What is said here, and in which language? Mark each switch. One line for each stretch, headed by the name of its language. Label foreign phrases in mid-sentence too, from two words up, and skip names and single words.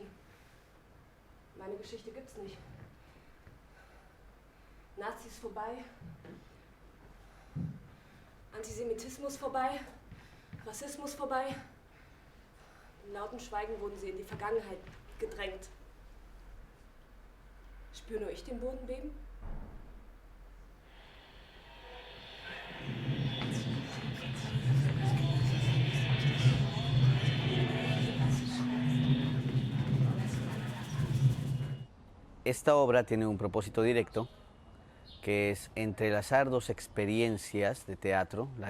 German: Meine Geschichte gibt's nicht. Nazis vorbei, Antisemitismus vorbei, Rassismus vorbei. Im lauten Schweigen wurden sie in die Vergangenheit gedrängt. Spüre nur ich den Boden beben?
Spanish: Esta obra tiene un propósito directo, que es entrelazar dos experiencias de teatro, la